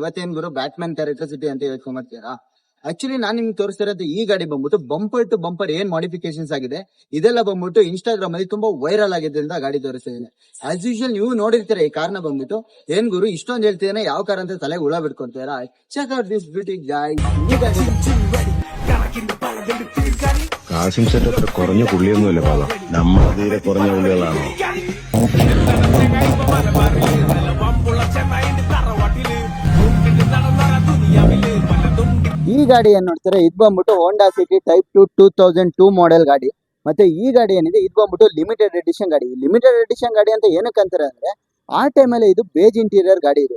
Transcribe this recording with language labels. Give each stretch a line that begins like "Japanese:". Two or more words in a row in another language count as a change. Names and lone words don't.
Kannada: ಇವತ್ತೇನ್ ಗುರು
English: batsman character
Kannada: ಸಿಟಿ ಅಂತ ಹೇಳ್ಕೊಂಬರ್ತೀರಾ? ಆಕ್ಚುಲಿ ನಾನ್ ನಿಮ್ಗೆ ತೋರಿಸ್ತಾ ಇರೋದು ಈ ಗಾಡಿ ಬಂದ್ಬಿಟ್ಟು
English: bumper to bumper
Kannada: ಏನ್ ಮಾಡಿಫಿಕೇಶನ್ಸ್ ಆಗಿದೆ ಇದೆಲ್ಲ ಬಂದ್ಬಿಟ್ಟು ಇನ್ಸ್ಟಾಗ್ರಾಮ್ ಅಲ್ಲಿ ತುಂಬಾ ವೈರಲ್ ಆಗಿದ್ದರಿಂದ ಗಾಡಿ ತೋರಿಸ್ತಾ ಇದ್ದೇನೆ.
English: as usual
Kannada: ನೀವು ನೋಡಿರ್ತೀರ ಈ ಕಾರ್ನ ಬಂದ್ಬಿಟ್ಟು. ಏನ್ ಗುರು ಇಷ್ಟೊಂದು ಹೇಳ್ತಿದ್ದೇನೆ, ಯಾವ ಕಾರ್ ಅಂತ ತಲೆಗೆ ಹುಳ ಬಿಟ್ಕೊಂತೀರಾ?
English: check out this beauty guys.
Kannada: ಈ ಗಾಡಿ
Malayalam: കാസിം സെറ്റ് അത്ര കുറഞ്ഞ പുള്ളിയൊന്നുമല്ല പാത, നമ്മൾ തീരെ കുറഞ്ഞ പുള്ളികളാണോ?
Kannada: ಈ ಗಾಡಿ ಏನ್ ನೋಡ್ತಾರೆ, ಇದು ಬಂದ್ಬಿಟ್ಟು ಹೋಂಡಾ ಸಿಟಿ ಟೈಪ್ 2002 ಮಾಡೆಲ್ ಗಾಡಿ. ಮತ್ತೆ ಈ ಗಾಡಿ ಏನಿದೆ ಇದು ಬಂದ್ಬಿಟ್ಟು
English: limited edition
Kannada: ಗಾಡಿ.
English: limited edition
Kannada: ಗಾಡಿ ಅಂತ ಏನಕ್ಕೆ ಅಂತಾರೆ ಅಂದ್ರೆ, ಆ ಟೈಮಲ್ಲಿ ಇದು
English: beige interior
Kannada: ಗಾಡಿ ಇದು.